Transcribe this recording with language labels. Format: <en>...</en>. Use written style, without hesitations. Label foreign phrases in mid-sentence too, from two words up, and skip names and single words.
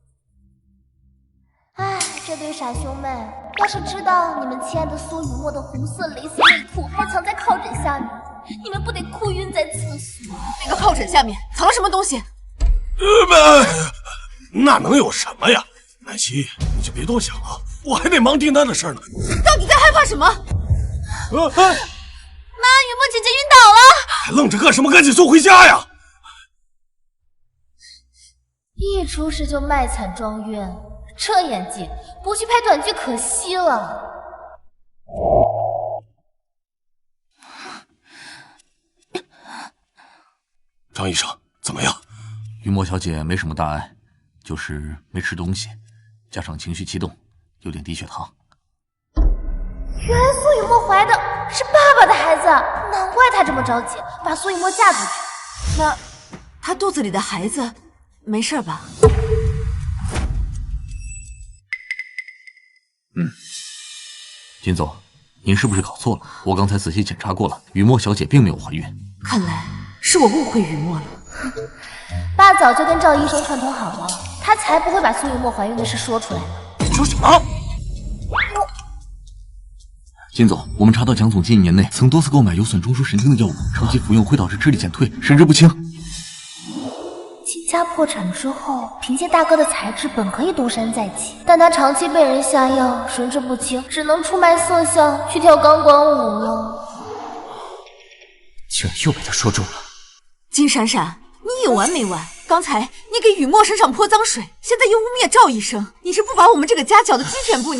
<zh>哎，這對傻兄妹，要是知道你們親愛的蘇雨墨的紅色蕾絲內褲還藏在靠枕下面，你們不得哭暈在廁所？那個靠枕下面藏了什麼東西？那能有什麼呀？南希，你就別多想了，我還得忙訂單的事呢。到底在害怕什麼？媽，雨墨姐姐暈倒了！還愣着幹什麼？ 趕緊送回家呀！一出事就賣慘裝暈，這演技不去拍短劇可惜了。張醫生，怎麼樣？雨墨小姐沒什麼大礙，就是沒吃東西，加上情緒激動，有點低血糖。原來蘇雨墨懷的是爸爸的孩子，難怪她這麼着急把蘇雨墨嫁出去。那她肚子裡的孩子沒事吧？金總，您是不是搞錯了？我剛才仔細檢查過了，雨墨小姐並沒有懷孕。看來是我誤會雨墨了。爸早就跟趙醫生串通好了，他才不會把蘇雨墨懷孕的事說出來。你說什麼？金總，我們查到蔣總近1年內曾多次購買有損中樞神經的藥物，長期服用會導致智力減退、神志不清。金家破產之後，憑借大哥的才智，本可以東山再起，但他長期被人下藥，神志不清，只能出賣色相，去跳鋼管舞了。居然又被他說中了。金闪闪，你有完没完？刚才你给雨墨身上泼脏水，现在又污蔑赵医生，你是不把我们这个家搅得鸡犬不宁？</zh>